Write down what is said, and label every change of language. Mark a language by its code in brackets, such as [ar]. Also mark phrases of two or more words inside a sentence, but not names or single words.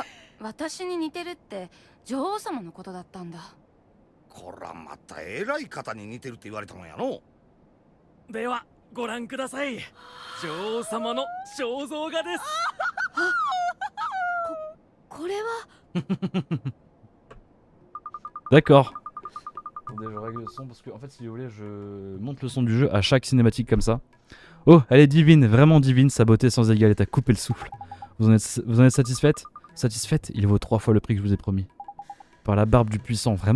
[ja] 私に似てるって女王様のことだったんだ。こらまた偉い方に似てるって言われたのやの。ではご覧ください。女王様の肖像画です。これは。 [fr] D'accord. Attendez, je règle le son parce que en fait, si vous voulez, je monte le son du jeu à chaque cinématique comme ça. Oh, elle est divine, vraiment divine, sa beauté sans égale est à couper le souffle. Vous en êtes satisfaite? Satisfaite? Il vaut 3 fois le prix que je vous ai promis. Par la barbe du puissant, vraiment?